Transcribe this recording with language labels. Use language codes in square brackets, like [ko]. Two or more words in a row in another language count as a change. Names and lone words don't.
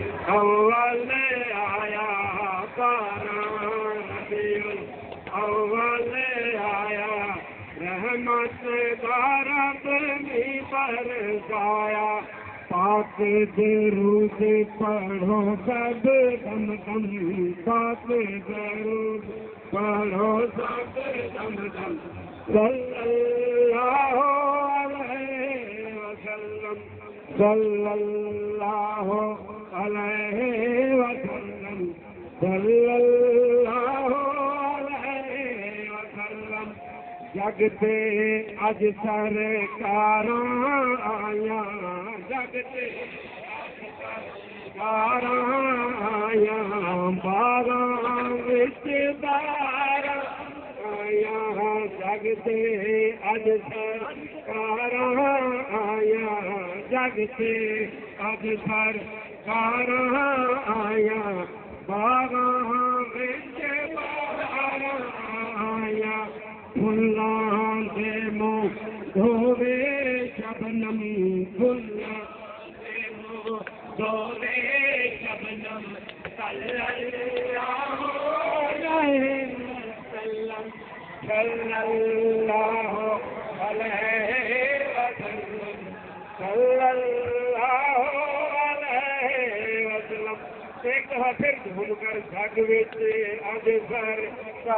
[ur] اول آیا ربیع الاول آیا رحمت رب بھی برسایا پاک درود پڑھو سب دم دم پاک درود پڑھو سب دم دم [ar] صلى الله عليه وسلم صلى الله عليه وسلم صلى الله عليه وسلم [pa] جگ تے اج سرکاراں آیا جگ تے سرکاراں آیا باغاں وچ باراں آیا جگ تے اج سرکاراں آیا جگ تے اج سرکاراں آیا باغاں وچ باراں آیا پھلاں دے منہ دھووے شبنم پھلاں دے منہ دھووے شبنم [ar] صلى الله عليه وسلم صلى الله عليه وسلم صلى الله عليه وسلم [pa] اک پھر گھوم کر جگ وچ اج سر